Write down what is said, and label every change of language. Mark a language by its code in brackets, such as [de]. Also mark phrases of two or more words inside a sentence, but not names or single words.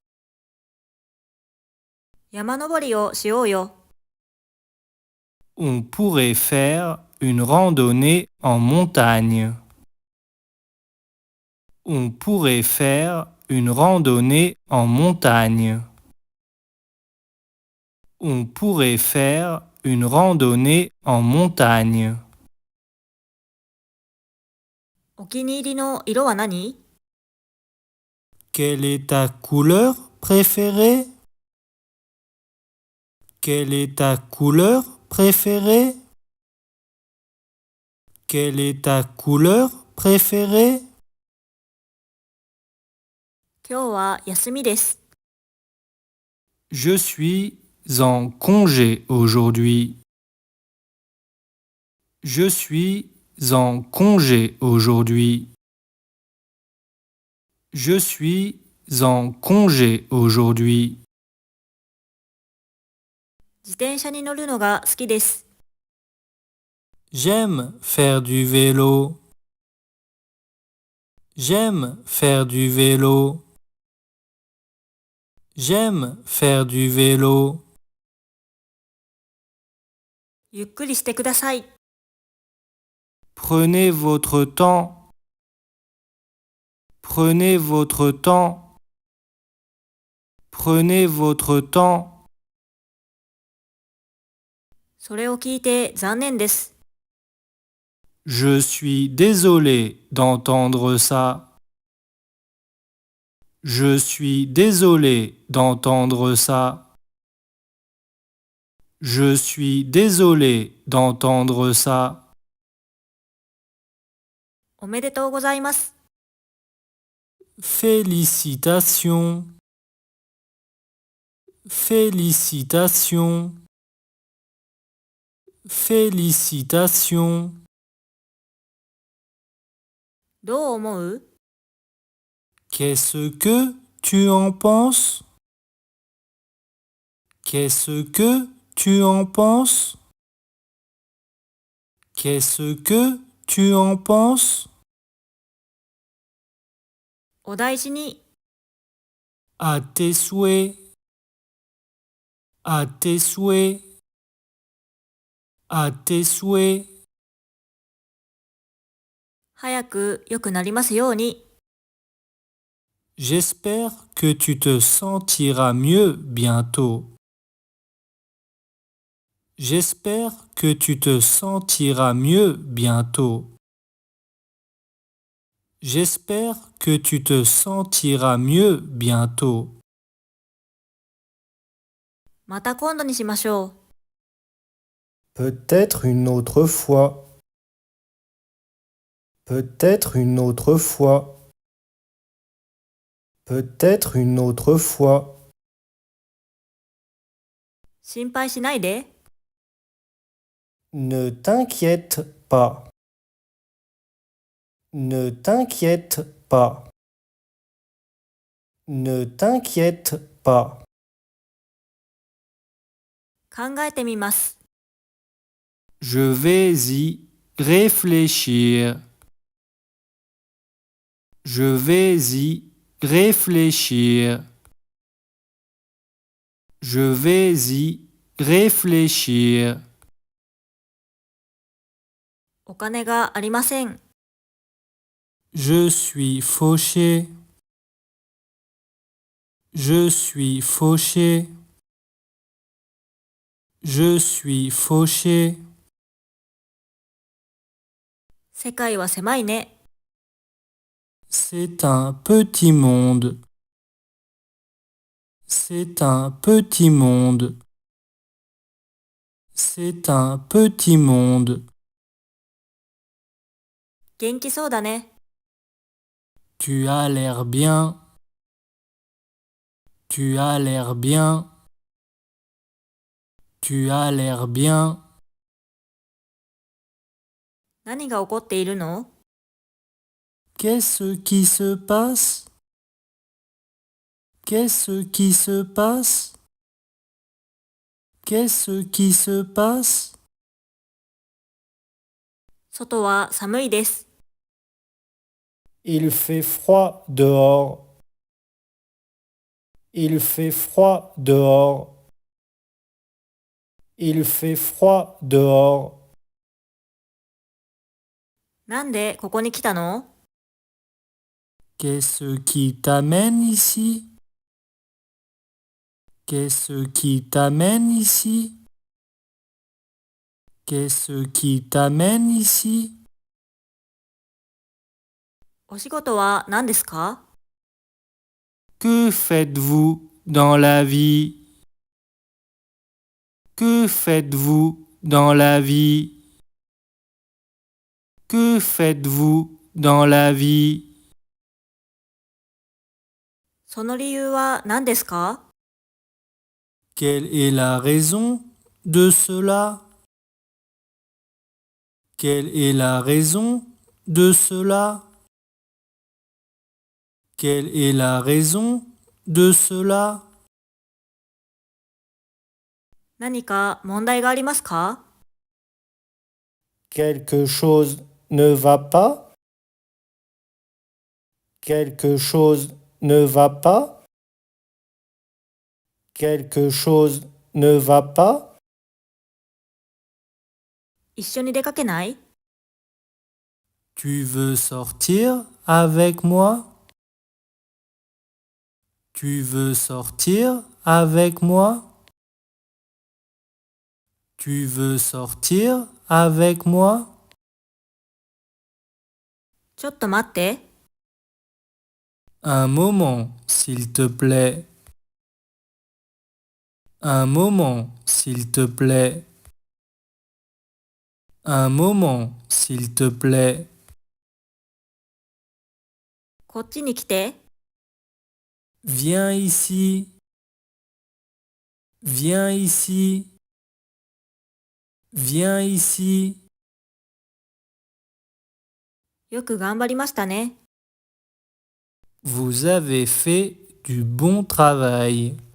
[ja] 山登りをしようよ。 [fr] On pourrait faire une randonnée en montagne. On pourrait faire une randonnée en montagne. On pourrait faire une randonnée en montagne. [ja] お気に入りの色は何？ [fr] Quelle est ta couleur préférée? Quelle est ta couleur préférée? Quelle est ta couleur préférée? [ja] 今日は休みです。 [fr] Je suis en congé aujourd'hui. Je suis en congé aujourd'hui. Je suis en congé aujourd'hui. [ja] 自転車に乗るのが好きです。 [fr] J'aime faire du vélo. J'aime faire du vélo. J'aime faire du vélo. [ja] ゆっくりしてください。 [fr] Prenez votre temps. Prenez votre temps. Prenez votre temps. [ja] それを聞いて残念です。 [fr] Je suis désolé d'entendre ça. Je suis désolé d'entendre ça. Je suis désolé d'entendre ça. [ja] おめでとうございます。 [fr] Félicitations. Félicitations. Félicitations. [ja] どう思う？ [fr] Qu'est-ce que tu en penses? Qu'est-ce que tu en penses? Qu'est-ce que tu en penses? [ja] お大事に。 [fr] À tes souhaits. À tes souhaits. À tes souhaits. [ja] 早く良くなりますように。 [fr] J'espère que tu te sentiras mieux bientôt. J'espère que tu te sentiras mieux bientôt. J'espère que tu te sentiras mieux bientôt. [ja] また今度にしましょう。 [fr] Peut-être une autre fois. Peut-être une autre fois. Peut-être une autre fois. [ja] 心配しないで。 [fr] Ne t'inquiète pas. Ne t'inquiète pas. Ne t'inquiète pas. [ja] 考えてみます。 [fr] Je vais y réfléchir. Je vais y réfléchir. Je vais y réfléchir. [ja] お金がありません。 [fr] Je suis fauché. Je suis fauché. Je suis fauché. [ja] 世界は狭いね。 [fr] C'est un petit monde. C'est un petit monde. C'est un petit monde. [ja] 元気そうだね。 [fr] Tu as l'air bien. Tu as l'air bien. Tu as l'air bien. [ja] 何が起こっているの？ [fr] Qu'est-ce qui se passe? Qu'est-ce qui se passe? Qu'est-ce qui se passe? [ja] 外は寒いです。 [fr] Il fait froid dehors. Il fait froid dehors. Il fait froid dehors. [ja] なんでここに来たの？ [fr] Qu'est-ce qui t'amène ici? Qu'est-ce qui t'amène ici? Qu'est-ce qui t'amène ici? [ja] お仕事は何ですか？ [fr] Que faites-vous dans la vie? Que faites-vous dans la vie? Que faites-vous dans la vie? [ja] その理由は何ですか？ [fr] Quelle est la raison de cela? Quelle est la raison de cela? Quelle est la raison de cela? [ja] 何か問題がありますか？ [fr] Quelque chose ne va pas. Quelque chose ne va pas. Quelque chose ne va pas. [ja] 一緒に出かけない？ [fr] Tu veux sortir avec moi? Tu veux sortir avec moi? Tu veux sortir avec moi? [ja] ちょっと待って。 [fr] Un moment, s'il te plaît. Un moment, s'il te plaît. Un moment, s'il te plaît. [ja] こっちに来て。 [fr] Viens ici. Viens ici. Viens ici. [ja] よく頑張りましたね。 [fr] Vous avez fait du bon travail.